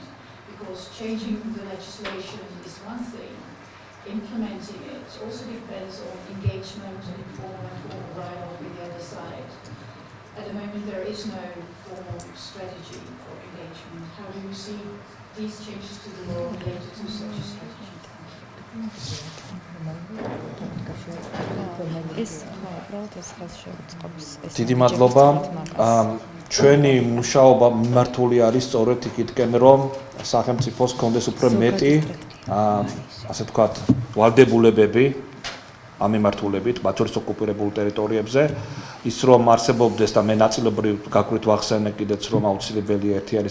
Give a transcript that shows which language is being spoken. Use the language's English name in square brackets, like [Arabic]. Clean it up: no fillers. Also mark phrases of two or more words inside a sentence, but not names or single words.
[English] Because changing the legislation is one thing, implementing it also depends on engagement and informal and formal dialogue with the other side. At the moment there is no formal strategy for engagement. How do you see these changes to the law related to such a strategy? [Georgian] დიდი მადლობა. ჩვენი მუშაობა მიმართული არის სწორედ იქითკენ რომ სახელმწიფოს კონდეს უფრო მეტი ასე ვთქვათ ვალდებულებები ამ მიმართულებით მათ შორის ოკუპირებულ ტერიტორიებზე ის რომ არსებობდეს და მე ნაწილობრივ გაკვირვით ვახსენე კიდეც რომ აუცილებელია ერთიანი